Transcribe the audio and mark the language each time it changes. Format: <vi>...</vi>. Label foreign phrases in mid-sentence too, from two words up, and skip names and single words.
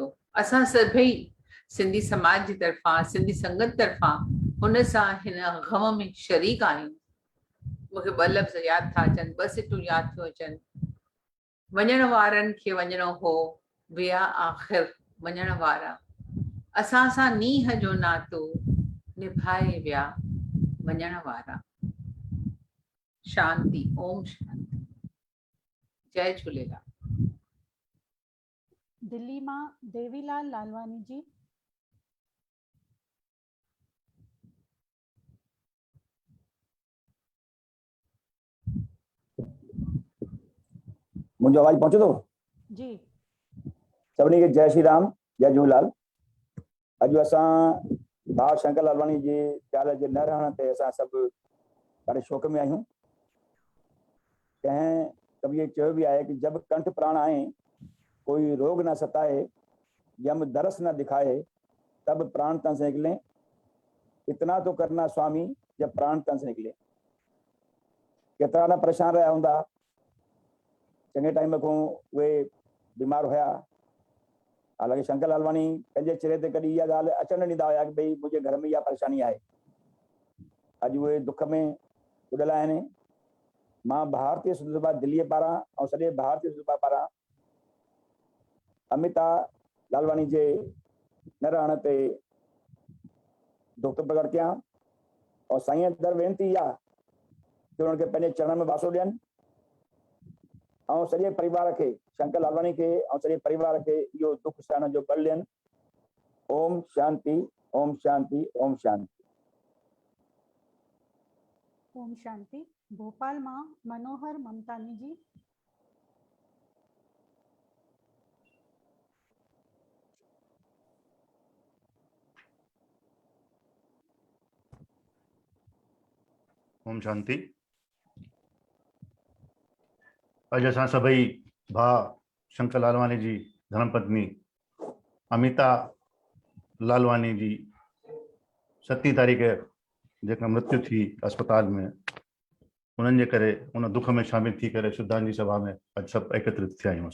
<sd>असां सभई सिंधी समाज जी तरफ़ां, सिंधी संगत तरफ़ां हुन सां हिन ग़म में शरीक आहियूं। मूंखे 2 लफ़्ज़ यादि था अचनि, 2 सिटूं यादि थियूं अचनि। वञण वारनि खे वञणो हो, विया आख़िर वञण वारा, असां सां नीह जो नातो निभाए विया वञण वारा। शांति, ओम शांति। जय झूलेलाल। दिल्ली मां देवीलाल लालवानी जी।</sd> <hi>मुझे आवाज पहुंचे तो जी।</hi> <sd>सभिनी खे जय श्री राम, जय झूलेलाल। अॼु असां भाउ शंकर लालवानी जी ॻाल्हि जे न रहण ते असां सभु ॾाढे शोक में आहियूं। कंहिं कवि चयो बि आहे कि</sd> <hi>जब कंठ प्राण आए कोई रोग न सताए, यम दरस न दिखाए, तब प्राण तन से निकले, इतना तो करना स्वामी जब प्राण तन से निकले।</hi> <sd>केतिरा न परेशान रहिया हूंदा, चङे टाइम खां उहे बीमार हुया। हालांकि शंकर लालवानी पंहिंजे चेहरे ते कॾहिं इहा ॻाल्हि अचण न ॾींदा हुया कि भई मुंहिंजे घर में इहा परेशानी आहे। अॼु उहे दुख में उॾल आहिनि। मां भारतीय सिंध सभा दिल्लीअ पारां ऐं सॼे भारतीय सिंध सभा पारां अमिता लालवानी जे न रहण ते दुख थो प्रकट कयां और साईं दर वेनिती इहा कि उन्हनि खे पंहिंजे चरण में वासो ॾियनि और सॼे परिवार खे, शंकर लालवानी खे और सॼे परिवार खे इहो दुख सहण जो बल ॾियनि। ओम शांति, ओम शांति, ओम शांति। ओम शांति। भोपाल मां मनोहर ममतानी जी। ओम शांति। अॼु असां सभई भाउ शंकर लालवानी जी धर्मपत्नी अमिता लालवानी जी 7 तारीख़ जेका मृत्यु थी अस्पताल में, उन्हनि जे करे उन दुख में शामिल थी करे श्रद्धांजलि सभा में अॼु सभु एकत्रित थिया आहियूं।</sd>